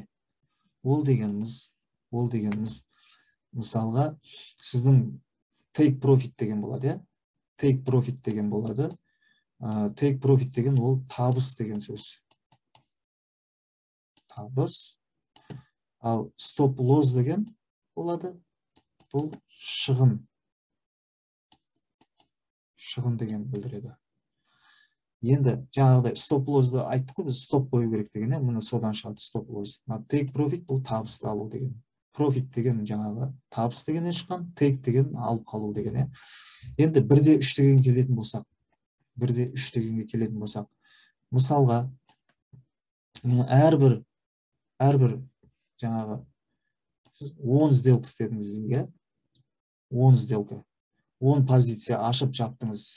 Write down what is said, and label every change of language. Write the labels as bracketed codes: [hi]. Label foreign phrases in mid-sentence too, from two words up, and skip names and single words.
[kk] Ол дегеніміз мысалға сіздің [en] take profit [kk] деген болады, иә? [en] Take profit [kk] деген болады. [en] Take profit [kk] деген ол табыс деген сөз. Табыс. Ал [en] stop loss [kk] деген болады. Бұл шығын. Шығын деген білдіреді. Енді жаңағыдай [en] stop loss'ды [kk] айттық қой, біз стоп қою керек деген, мұны содан шығады [en] stop loss. Take profit [kk] бұл табысты алу деген. Profit деген жаңағы табыс дегеннен шыққан, take деген алып қалу деген. Енді 1-3 деген келетін болсақ, 1-3 дегенге келетін болсақ, мысалға әрбір жаңағы сіз 10 сделка істедіңіз дейік, 10 сделка, 10 позиция ашып жаптыңыз.